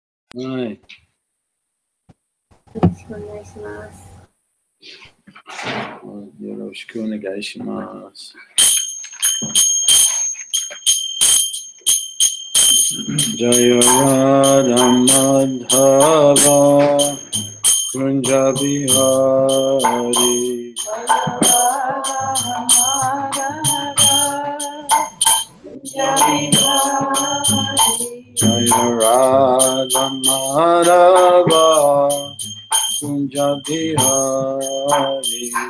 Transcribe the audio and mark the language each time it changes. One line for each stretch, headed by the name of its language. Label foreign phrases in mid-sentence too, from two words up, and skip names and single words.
Japanese: はい。よろしくお願いします。よろしくお願いします
Sanskrit: 。Jaya Radha Madhava Kunja Bihari Jaya Radha Madhava Kunja Bihari